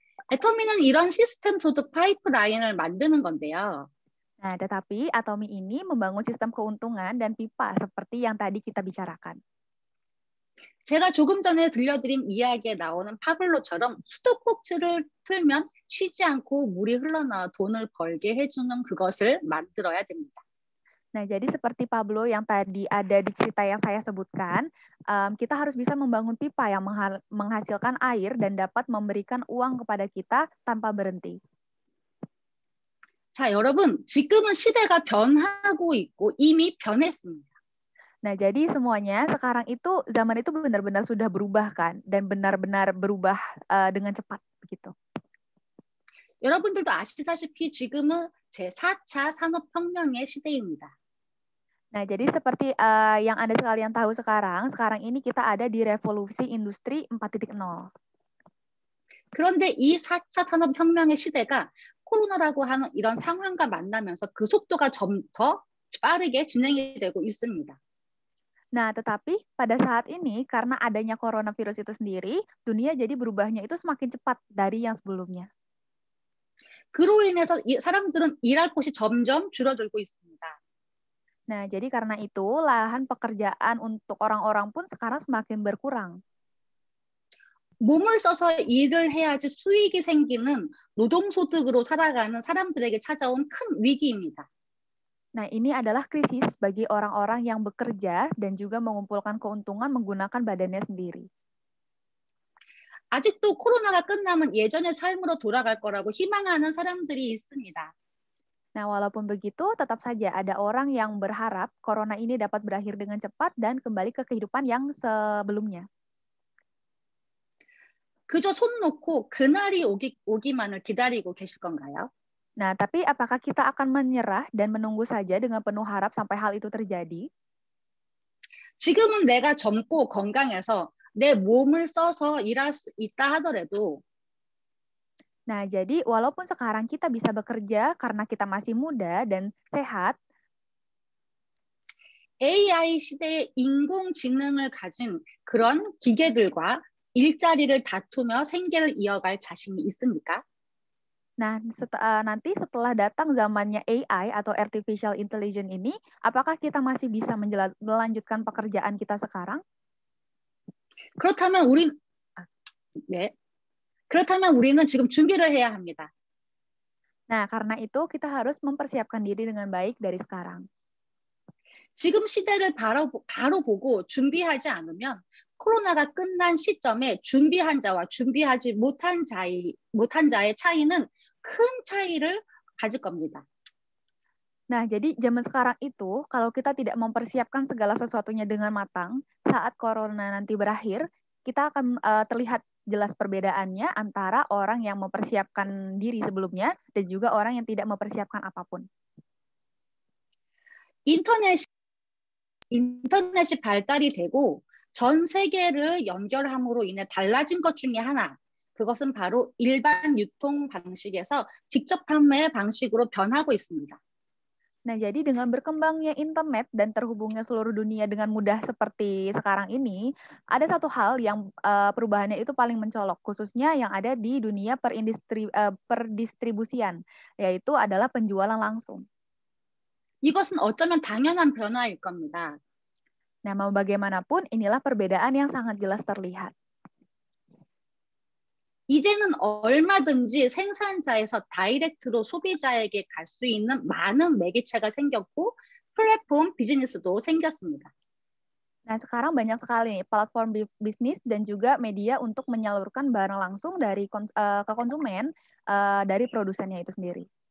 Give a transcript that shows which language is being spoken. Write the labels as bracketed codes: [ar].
[ko] 애터미는 이런 시스템 소득 파이프라인을 만드는 건데요. [id] Nah, tetapi Atomi ini membangun sistem keuntungan dan pipa seperti yang tadi kita bicarakan. [ko] 제가 조금 전에 들려드린 이야기에 나오는 파블로처럼 수도꼭지를 틀면 쉬지 않고 물이 흘러나와 돈을 벌게 해주는 그것을 만들어야 됩니다. [id] Nah, jadi seperti Pablo yang tadi ada di cerita yang saya sebutkan, kita harus bisa membangun pipa yang menghasilkan air dan dapat memberikan uang kepada kita tanpa berhenti. [ko] 자, 여러분, 지금은 시대가 변하고 있고 이미 변했습니다. [id] Nah, jadi semuanya sekarang itu zaman itu benar-benar sudah berubah kan dan benar-benar berubah dengan cepat begitu. [ko] 여러분들도 아시다시피 지금은 제4차 산업혁명의 시대입니다. [id] Nah, jadi seperti yang Anda sekalian tahu sekarang ini kita ada di revolusi industri 4.0. [ko] 그런데 이 4차 산업혁명의 시대가 코로나라고 하는 이런 상황과 만나면서 그 속도가 좀 더 빠르게 진행이 되고 있습니다. [id] Nah, tetapi pada saat ini karena adanya coronavirus itu sendiri, dunia jadi berubahnya itu semakin cepat dari yang sebelumnya. [ko] 그로 인해서 사람들은 일할 곳이 점점 줄어들고 있습니다. [id] Nah, jadi karena itu lahan pekerjaan untuk orang-orang pun sekarang semakin berkurang. [ko] 몸을 써서 일을 해야지 수익이 생기는 노동소득으로 살아가는 사람들에게 찾아온 큰 위기입니다. [id] Nah, ini adalah krisis bagi orang-orang yang bekerja dan juga mengumpulkan keuntungan menggunakan badannya sendiri. [ko] 아직도 코로나가 끝나면 예전의 삶으로 돌아갈 거라고 희망하는 사람들이 있습니다. [id] Nah, walaupun begitu, tetap saja ada orang yang berharap corona ini dapat berakhir dengan cepat dan kembali ke kehidupan yang sebelumnya. [ko] 그저 손 놓고 그날이 오기만을 기다리고 계실 건가요? [id] Nah, tapi apakah kita akan menyerah dan menunggu saja dengan penuh harap sampai hal itu terjadi? [ko] 지금은 내가 젊고 건강해서 내 몸을 써서 일할 수 있다 하더라도 [id] Nah, jadi walaupun sekarang kita bisa bekerja karena kita masih muda dan sehat, [ko] AI 시대의 인공지능을 가진 그런 기계들과 일자리를 다투며 생계를 이어갈 자신이 있습니까? [id] nah nanti setelah datang zamannya AI atau Artificial Intelligence ini, apakah kita masih bisa melanjutkan pekerjaan kita sekarang? [ko] 그렇다면 우리는 지금 준비를 해야 합니다. [id] Nah, karena itu kita harus mempersiapkan diri dengan baik dari sekarang. [ko] 지금 시대를 바로 보고 준비하지 않으면 코로나가 끝난 시점에 준비한 자와 준비하지 못한 자의 차이는 큰 차이를 가질 겁니다. [id] Nah, jadi zaman sekarang itu, kalau kita tidak mempersiapkan segala sesuatunya dengan matang, saat corona nanti berakhir, kita akan terlihat jelas perbedaannya antara orang yang mempersiapkan diri sebelumnya dan juga orang yang tidak mempersiapkan apapun. [ko] 인터넷이 발달이 되고 전 세계를 연결함으로 인해 달라진 것 중에 하나, 그것은 바로 일반 유통 방식에서 직접 판매 방식으로 변하고 있습니다. [id] Nah, jadi dengan berkembangnya internet dan terhubungnya seluruh dunia dengan mudah seperti sekarang ini, ada satu hal yang perubahannya itu paling mencolok, khususnya yang ada di dunia perdistribusian, yaitu adalah penjualan langsung. [ko] 이것은 어쩌면 당연한 변화일 겁니다. [id] Nah, mau bagaimanapun, inilah perbedaan yang sangat jelas terlihat. [ko] 이제는 얼마든지 생산자에서 다이렉트로 소비자에게 갈 수 있는 많은 매개체가 생겼고 플랫폼 비즈니스도 생겼습니다. [id] Nah, sekarang banyak sekali platform bisnis dan juga media untuk menyalurkan barang langsung dari ke konsumen dari produsennya itu sendiri.